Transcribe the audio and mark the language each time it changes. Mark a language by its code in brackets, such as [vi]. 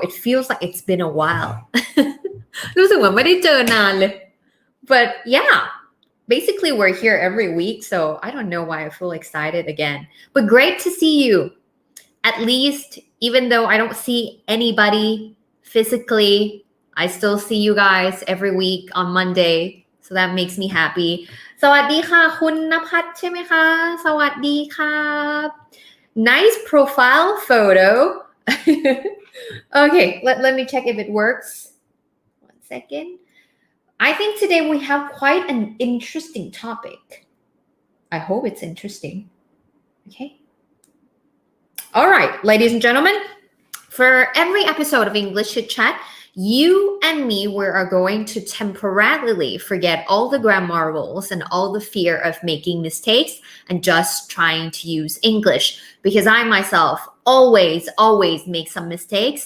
[en] It feels like it's been a while. [th] รู้สึกเหมือนไม่ได้เจอนานเลย [en] But yeah.Basically, we're here every week, so I don't know why I feel excited again. But great to see you. At least, even though I don't see anybody physically, I still see you guys every week on Monday. So that makes me happy. [th] สวัสดีค่ะคุณณภัทรใช่ไหมคะสวัสดีค่ะ [en] Nice profile photo. Okay, let me check if it works. 1 second.I think today we have quite an interesting topic. I hope it's interesting. Okay. All right, ladies and gentlemen, for every episode of English Chit Chat, you and me, we are going to temporarily forget all the grammar rules and all the fear of making mistakes and just trying to use English because I myself always make some mistakes.